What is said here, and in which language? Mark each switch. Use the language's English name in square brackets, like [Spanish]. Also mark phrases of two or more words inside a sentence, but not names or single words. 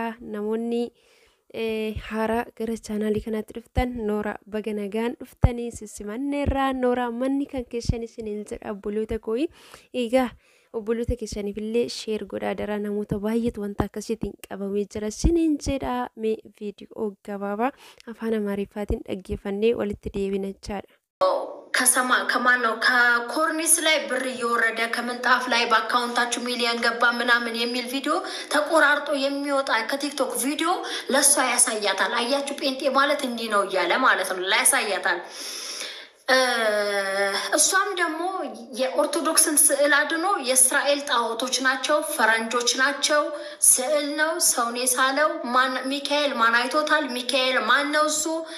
[Oromo] Namoonni haaraa gara chaanaalii kanaatti dhuftan noora baga nagaan dhuftanii sissimanneerraa noora manni kan keessan isiniin jedha obboloota koo egaa. Obboloota keessaniif illee sheer godhaa daraa namoota baay'eetu wanta akkasiitiin qabamee jira isiniin jedha. Mee viidiyoo gabaabaa afaan Amaariffaatiin dhaggeeffannee walitti deebinachaadha. [Amharic] ከማን ነው ከኮርኒስ ላይ ብር እየወረደ ከምንጣፍ ላይ በአካውንታችሁ ሚሊዮን ገባ ምናምን የሚል ቪዲዮ ተቆራርጦ የሚወጣ ከቲክቶክ ቪዲዮ ለሷ ያሳያታል። አያችሁ ጴንጤ ማለት እንዲህ ነው እያለ ማለት ነው ያሳያታል። እሷም ደግሞ የኦርቶዶክስን ስዕል አድኖ የእስራኤል ጣዖቶች ናቸው ፈረንጆች ናቸው ስዕል ነው ሰውን የሳለው ሚካኤል ማን አይቶታል ሚካኤል ማን ነው እሱ